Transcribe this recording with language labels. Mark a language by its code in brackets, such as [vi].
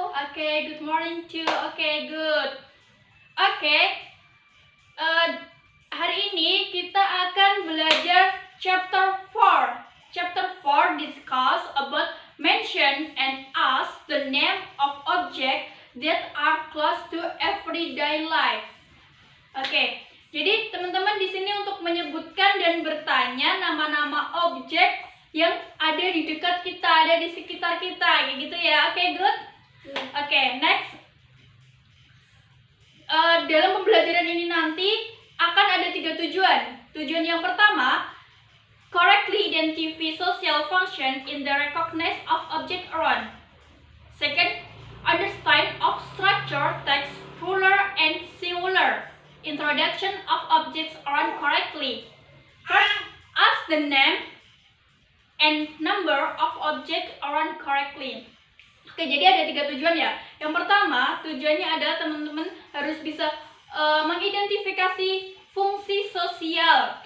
[en] Okay, good morning too. Okay, good. Okay, [id] hari ini kita akan belajar [en] chapter 4. Chapter 4 discuss about mention and ask the name of object that are close to everyday life. [id] Oke, jadi teman-teman di sini untuk menyebutkan dan bertanya nama-nama objek yang ada di dekat kita, ada di sekitar kita, kayak gitu ya. Oke, good. Oke, next. Dalam pembelajaran ini nanti akan ada 3 tujuan. Tujuan yang pertama, [en] correctly identify social function in the recognition of object around. Second, understand of structure, text, plural, and singular. Introduction of objects around correctly. Third, ask the name and number of object around correctly. [id] Oke, jadi ada 3 tujuan ya. Yang pertama, tujuannya adalah teman-teman harus bisa mengidentifikasi fungsi sosial.